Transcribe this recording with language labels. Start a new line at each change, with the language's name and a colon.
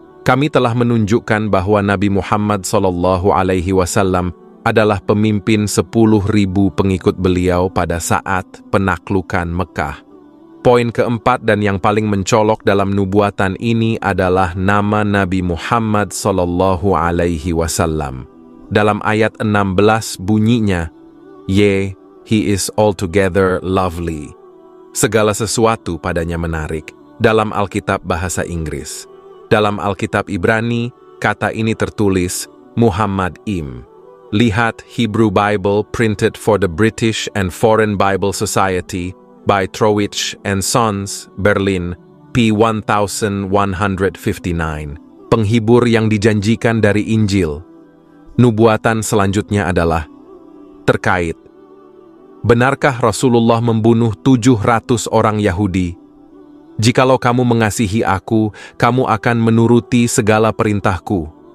Indonesian: Kami telah menunjukkan bahwa Nabi Muhammad SAW adalah pemimpin 10.000 pengikut beliau pada saat penaklukan Mekkah. Poin keempat dan yang paling mencolok dalam nubuatan ini adalah nama Nabi Muhammad SAW. Dalam ayat 16 bunyinya,
English: "Yea, he is altogether lovely."
Indonesian: Segala sesuatu padanya menarik. Dalam Alkitab bahasa Inggris. Dalam Alkitab Ibrani, kata ini tertulis Muhammad Im. Lihat
English: Hebrew Bible printed for the British and Foreign Bible Society by Trowich and Sons, Berlin, p. 1159.
Indonesian: Penghibur yang dijanjikan dari Injil. Nubuatan selanjutnya adalah terkait. Benarkah Rasulullah membunuh 700 orang Yahudi? Jikalau kamu mengasihi aku, kamu akan menuruti segala perintahku.